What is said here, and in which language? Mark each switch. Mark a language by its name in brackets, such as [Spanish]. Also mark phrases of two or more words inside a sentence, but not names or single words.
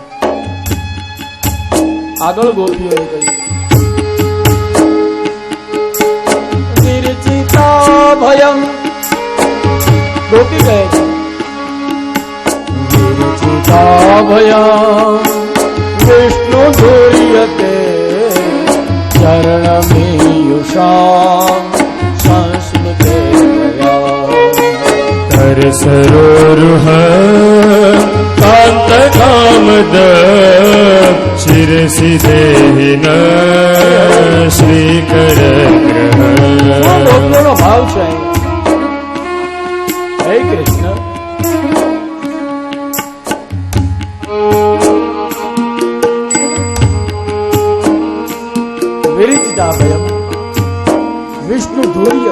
[Gujarati] આગળ ગોપીઓએ કહ્યું [Sanskrit] વિરચિતા ભયમ. [Gujarati] ગોપી કહે છે [Sanskrit] વિરચિતા ભયમ વિષ્ણુ ધુર્યતે ચરણમીયુષા સંસ્મૃતે कर सरोरुह कांत कामद शिरसि देहिन श्री कर [Gujarati] નો ભાવ છે. હે કૃષ્ણ [Sanskrit] વિરચિતા ભયમ વિષ્ણુ ધુર્ય.